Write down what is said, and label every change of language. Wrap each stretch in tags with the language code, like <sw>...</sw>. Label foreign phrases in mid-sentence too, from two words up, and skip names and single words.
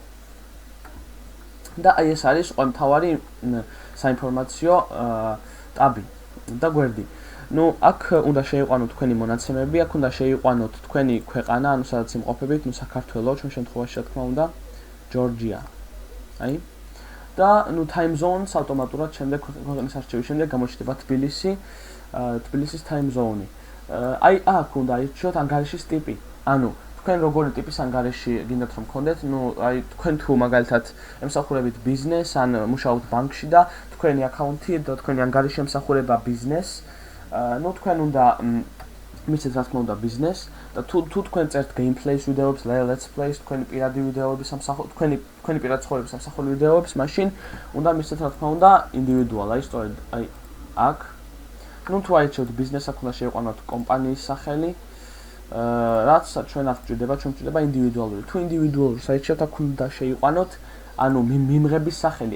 <ka>და აი ეს არის მთავარი საინფორმაციო ტაბი და გვერდი. ნუ აქ უნდა შეიყვანოთ თქვენი მონაცემები, აქ უნდა შეიყვანოთ თქვენი ქვეყანა, ანუ სადაც იმყოფებით, ნუ საქართველოს, ჩვენ შემთხვევაში რა თქმა უნდა, ჯორჯია. აი და ნუ</ka> <en>time zones</en> <ka>ავტომატურად შემდეგ ქვეყნის არჩევის შემდეგ გამოჩნდება თბილისის</ka> <en>time zone.</en> <ka>აი აქ უნდა ირჩიოთ ანგარიშის ტიპი. ანუ თქვენ როგორი ტიპის ანგარიში გინდათ რომ გქონდეთ, ნუ აი თქვენ თუ მაგალითად ემსახურებით ბიზნეს ან მუშაობთ ბანკში და თქვენი აკაუნთი და თქვენი ანგარიში ემსახურება ბიზნესს, ნუ თქვენ უნდა მისცეთ რა თქმა უნდა ბიზნეს და თუ თქვენ წერთ gameplays ვიდეოებს,</ka> <en>let's plays,</en> <ka>თქვენი პირადი ვიდეოების თქვენი პირადი ცხოვრების სამსახური ვიდეოებს, მაშინ უნდა მისცეთ რა თქმა უნდა individual, აი სწორედ აი აქ. ნუ თუ აირჩევთ ბიზნეს, აქ უნდა შეიყვანოთ კომპანიის სახელი. რაც ჩვენ არ გვჭირდება, ჩვენ გვჭირდება ინდივიდუალური. თუ ინდივიდუალურს აირჩევთ, აქ უნდა შეიყვანოთ, ანუ მიმღების სახელი.</ka>